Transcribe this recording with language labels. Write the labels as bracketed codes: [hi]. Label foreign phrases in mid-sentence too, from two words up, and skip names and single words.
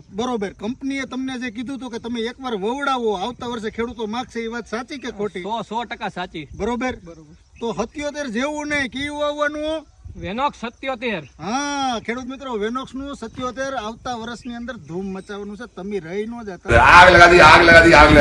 [gu] બરોબર, કંપનીએ તમને જે કીધું હતું કે તમે એકવાર વવડાવો, આવતા વર્ષે ખેડૂતો માગશે, એ વાત સાચી કે ખોટી? 100% સાચી. બરોબર. તો 77 જેવું નહીં, કયું વાવવાનું? વેનોક્સ 77. હા ખેડૂત મિત્રો, વેનોક્સ નું 77 આવતા વર્ષની અંદર ધૂમ મચાવવાનું છે. તમે રહી ન જતા. [hi] आग लगा दी, आग लगा दी, आग लगा